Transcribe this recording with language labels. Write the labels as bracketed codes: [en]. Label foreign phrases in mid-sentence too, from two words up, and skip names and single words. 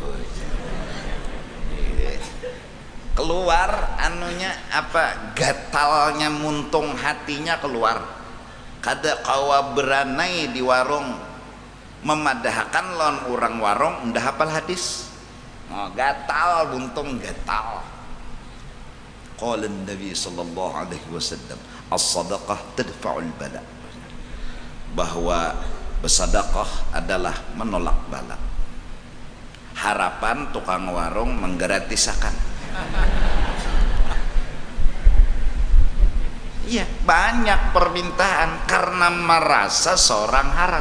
[bjn] Keluar anunya apa, gatalnya muntung hatinya keluar. Kada kawa beranai di warung memadahkan lon orang warung ndak hafal hadis. Oh, gatal buntung gatal. [ar] قال النبي صلى الله عليه وسلم, الصدقة تدفع البلاء. [bjn] Bahwa bersedekah adalah menolak bala. Harapan tukang warung menggratisakan. Iya, banyak permintaan karena merasa seorang harat.